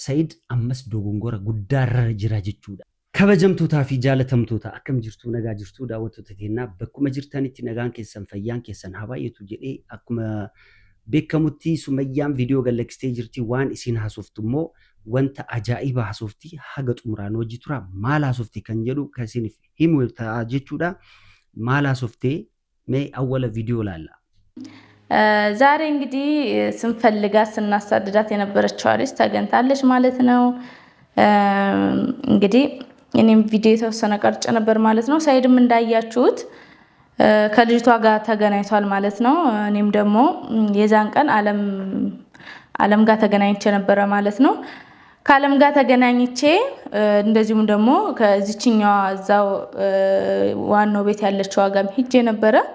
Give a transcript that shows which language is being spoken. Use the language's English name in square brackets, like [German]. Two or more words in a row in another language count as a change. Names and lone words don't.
[Oromo] Said ammas dogongora guddaarra jira jechuudha. Kabajamtootaa fi jaalatamtoota akkam jirtu nagaa jirtu daawwattoota keenyaa bakkuma jirtanitti nagaan keessan fayyaan keessan haa baay'atu jedhee akkuma beekamutti Sumayyaan viidiyoo galaksitee jirti waan isin haasoftu immoo wanta ajaa'iba haasofti haga xumuraan hojii tura maal haasofte kan jedhu kan isiniif himu ta'a jechuudha. Maal haasoftee mee awwala viidiyoo laalla. [Amharic] ዛሬ እንግዲህ ስንፈልጋት ስናሳድዳት የነበረችው ልጅ ተገኝታለች ማለት ነው። እንግዲህ እኔም ቪዲዮ የተወሰነ ቀርጬ ነበር ማለት ነው። ሳይድም እንዳያችሁት ከልጅቷ ጋር ተገናኝቷል ማለት ነው። እኔም ደግሞ የዛን ቀን ዓለም ጋር ተገናኝቼ ነበር ማለት ነው። ከዓለም ጋር ተገናኝቼ እንደዚሁም ደግሞ ከዚህኛው እዛው ዋናው ቤት ያለችው ጋርም ሄጄ ነበር።